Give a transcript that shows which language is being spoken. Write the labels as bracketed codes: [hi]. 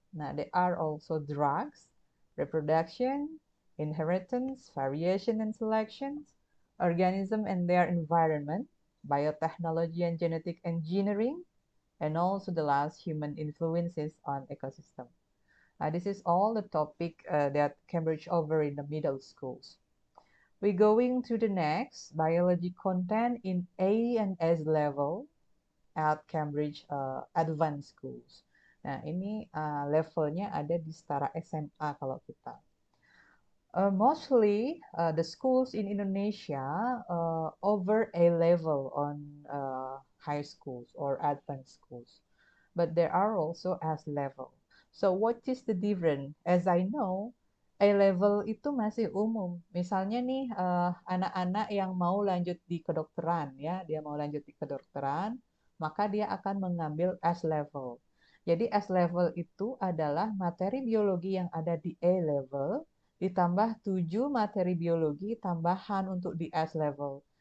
[en] Now, there are also drugs, reproduction, inheritance, variation and selection, organism and their environment, biotechnology and genetic engineering, and also the last, human influences on ecosystem. This is all the topic that Cambridge over in the middle schools. We're going to the next, biology content in A and S level at Cambridge Advanced Schools. [id] Nah, ini levelnya ada di setara SMA kalau kita. [en] Mostly the schools in Indonesia over A level on high schools or advanced schools, but there are also S level. So what is the difference? As I know, A level [id] itu masih umum. Misalnya nih anak-anak yang mau lanjut di kedokteran ya, dia mau lanjut di kedokteran, maka dia akan mengambil S level. Jadi S level itu adalah materi biologi yang ada di A level ditambah 7 materi biologi tambahan untuk di S level.